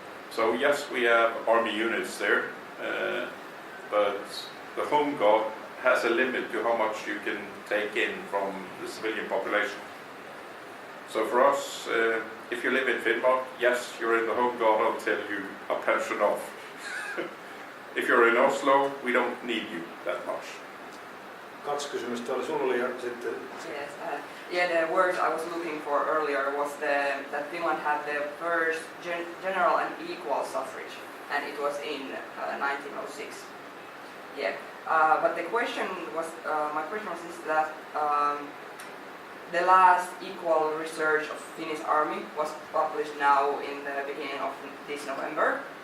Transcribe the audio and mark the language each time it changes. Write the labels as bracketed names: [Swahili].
[English] So yes, we have army units there, but the Home Guard has a limit to how much you can take in from the civilian population. So for us, if you live in Finnmark, yes, you're in the Home Guard until you are pensioned off. If you're in Oslo, we don't need you that much. [Finnish] 2 kysymystä oli sulle ja sitten... [English] Yes, the word I was looking for earlier was that Finland had the first general and equal suffrage, and it was in 1906. Yeah, but the question was, my question was this, that the last equal research of Finnish Army was published now in the beginning of this November.